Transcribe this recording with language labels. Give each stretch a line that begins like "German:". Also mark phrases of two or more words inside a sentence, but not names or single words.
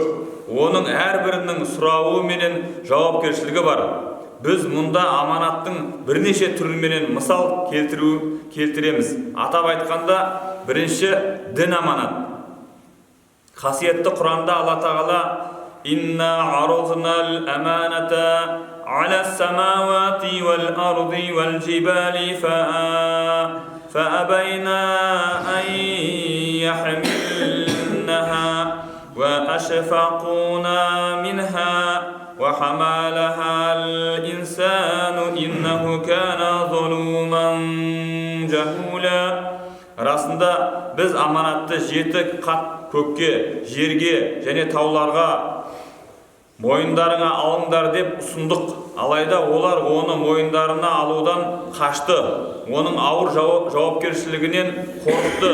Kazakh: Оның әрбірінің сұрауы менен жауапкершілігі бар. Біз мұнда аманаттың бірнеше түріменен мысал келтіреміз. Атап айтқанда, бірінші дін аманат. Қасиетті Құранда Алла Тағала
Arabic: "إنا عرضنا الأمانة على السماوات والأرض والجبال فأبينا أن يحملنها وأشفقنا منها وحملها الإنسان إنه كان ظلوما جهولا".
Kazakh: Расында біз аманатты 7 қат көкке, жерге және тауларға мойындарыңа алыңдар деп ұсындық. Алайда олар оны мойындарына алудан қашты. Оның ауыр жауапкершілігінен қорықты.